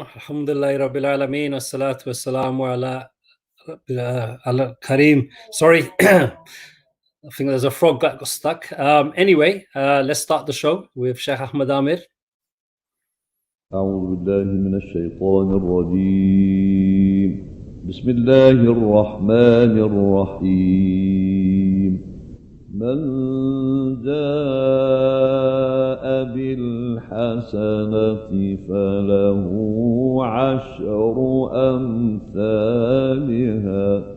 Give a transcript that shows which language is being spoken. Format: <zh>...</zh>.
<ar>الحمد لله رب العالمين والصلاة والسلام على Kareem.</ar> <en>Sorry, I think there's a frog that got stuck. Anyway, let's start the show with Sheikh Ahmed Amir.</en> <ar>أعوذ بالله من الشيطان الرجيم. بسم الله الرحمن الرحيم. من جاء بالحسنة فله عشر أمثالها</ar>